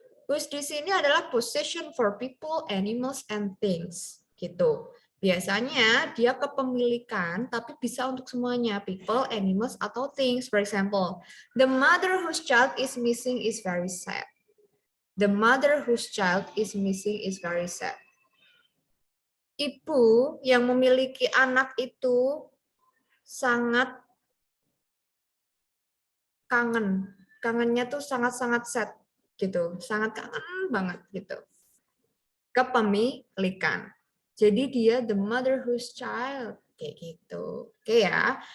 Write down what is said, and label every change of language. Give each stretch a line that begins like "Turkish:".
English: Whose
Indonesian: di sini adalah
English: possession for people, animals, and things. Gitu.
Indonesian: Biasanya dia kepemilikan, tapi bisa untuk semuanya.
English: People, animals, atau things. For example, the mother whose child is missing is very sad. The mother whose child is missing is very sad.
Indonesian: Ibu yang memiliki anak itu sangat kangen. Kangennya tuh sangat-sangat sad gitu. Sangat kangen banget gitu. Kepemilikan. Jadi dia the mother whose child kayak gitu. Oke ya.